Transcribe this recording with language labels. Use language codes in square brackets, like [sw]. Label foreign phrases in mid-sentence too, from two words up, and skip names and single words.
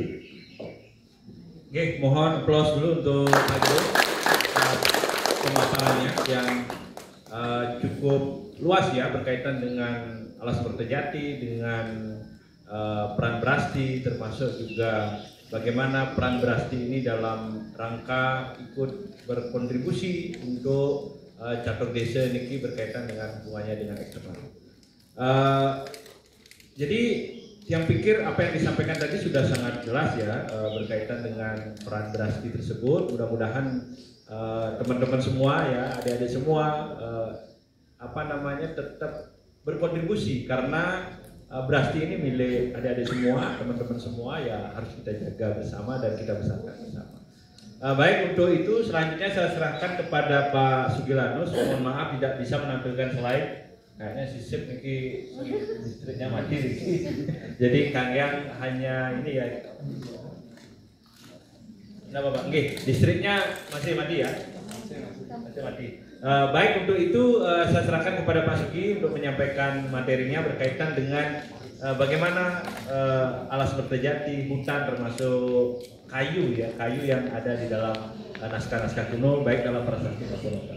[id] Oke, mohon aplaus dulu untuk Pak Jo pemaparannya yang cukup luas ya, berkaitan dengan Alas Pertejati, dengan peran Brasti, termasuk juga bagaimana peran Brasti ini dalam rangka ikut berkontribusi untuk catur desa niki berkaitan dengan hubungannya dengan eksternal. Jadi yang pikir apa yang disampaikan tadi sudah sangat jelas ya, berkaitan dengan peran Brasti tersebut. Mudah-mudahan teman-teman semua ya, adik-adik semua tetap berkontribusi, karena Brasti ini milik adik-adik semua, teman-teman semua ya, harus kita jaga bersama dan kita besarkan bersama. Baik, untuk itu selanjutnya saya serahkan kepada Pak Sugilanus. Mohon maaf tidak bisa menampilkan slide, kayaknya sisip niki listriknya mati niki. Jadi Kang Yang hanya ini ya. Nah Bapak, listriknya masih mati ya? Masih mati. Baik, untuk itu saya serahkan kepada Pak Sugi untuk menyampaikan materinya berkaitan dengan bagaimana Alas Pertejati, hutan termasuk kayu ya, kayu yang ada di dalam naskah-naskah kuno, baik dalam prasasti maupun lokal.